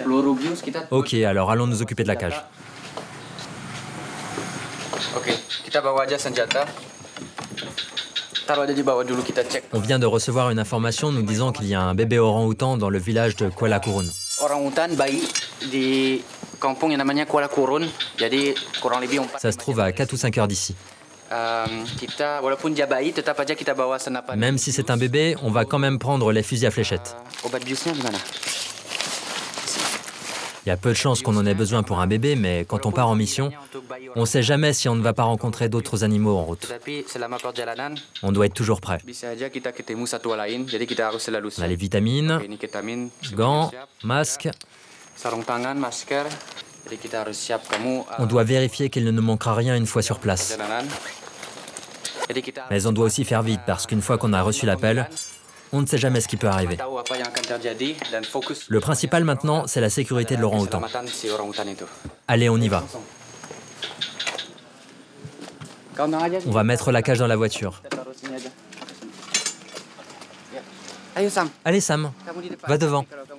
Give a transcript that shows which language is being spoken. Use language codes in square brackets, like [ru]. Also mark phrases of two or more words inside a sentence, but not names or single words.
[fr] Ok, alors allons nous occuper de la cage. On vient de recevoir une information nous disant qu'il y a un bébé orang-outan dans le village de Kuala Kurun. [id] kampung yang namanya Kuala Kurun. Jadi kurang lebih 4. [fr] Ça se trouve à 4 ou 5 heures d'ici. [id] Kita walaupun dia bayi tetap aja kita bawa senapan. [fr] Même si c'est un bébé, on va quand même prendre les fusils à fléchettes. [id] Obat biusnya di mana? [fr] Il y a peu de chances qu'on en ait besoin pour un bébé, mais quand on part en mission, on ne sait jamais si on ne va pas rencontrer d'autres animaux en route. [id] Tapi selama perjalanan [fr] On doit être toujours prêt. [id] bisa aja kita ketemu satwa lain. Jadi kita harus selalu [fr] On a les [id] siap. [fr] vitamines, [id] Ini ketamin [fr] gants, [id] siap. [fr] masques. [id] Sarung tangan, masker. Jadi kita harus siap kamu. [fr] On doit vérifier qu'il ne nous manquera rien une fois sur place. [id] Perjalanan. Jadi kita [fr] Mais on doit aussi faire vite, parce qu'une fois qu'on a reçu l'appel, on ne sait jamais ce qui peut arriver. [id] tahu apa yang akan terjadi dan fokus. [fr] Le principal maintenant, c'est la sécurité de l'orang-outan. [id] Keselamatan si orang-utan itu. [fr] Allez, on y va. [id] Kau nang aja. [fr] On va mettre la cage dans la voiture. [id] Kita taruh sini aja. Ya. Ayo Sam, [fr] Allez Sam, [id] kamu di depan. [fr] va devant. [id] Kalau kamu